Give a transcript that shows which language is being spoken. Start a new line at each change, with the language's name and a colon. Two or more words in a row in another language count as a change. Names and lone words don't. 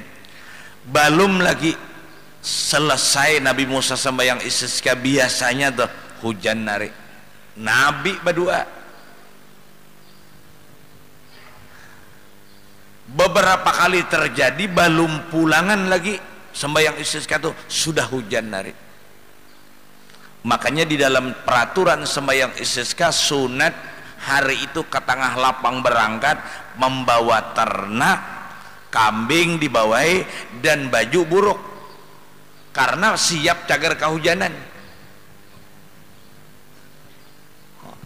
Banjar: Belum lagi selesai Nabi Musa sembahyang istisqa, biasanya tuh hujan narik. Nabi berdua. Beberapa kali terjadi belum pulangan lagi sembahyang istisqa tuh sudah hujan narik. Makanya di dalam peraturan sembahyang istisqa sunat hari itu ke tengah lapang berangkat, membawa ternak, kambing dibawai, dan baju buruk, karena siap cagar kehujanan.